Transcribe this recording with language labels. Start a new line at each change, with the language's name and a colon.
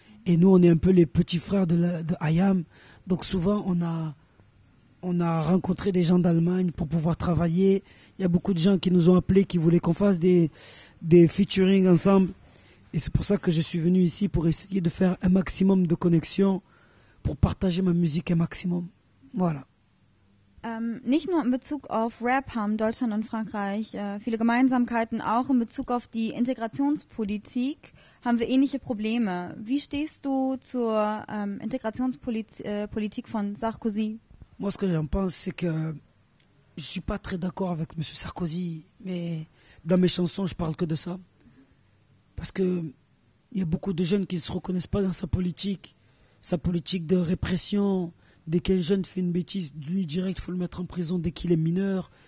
French: Et nous, on est un peu les petits frères de IAM. Donc souvent, on a rencontré des gens d'Allemagne pour pouvoir travailler. Il y a beaucoup de gens qui nous ont appelés, qui voulaient qu'on fasse des featuring ensemble. Et c'est pour ça que je suis venu ici, pour essayer de faire un maximum de connexions, pour partager ma musique un maximum. Voilà.
German: Nicht nur in Bezug auf Rap haben Deutschland und Frankreich viele Gemeinsamkeiten, auch in Bezug auf die Integrationspolitik haben wir ähnliche Probleme. Wie stehst du zur Integrationspolitik von Sarkozy?
French: Moi, ce que j'en pense, c'est que je ne suis pas très d'accord avec M. Sarkozy, mais dans mes chansons, je parle que de ça. Parce qu'il y a beaucoup de jeunes qui ne se reconnaissent pas dans sa politique de répression. Dès qu'un jeune fait une bêtise, lui direct, il faut le mettre en prison dès qu'il est mineur.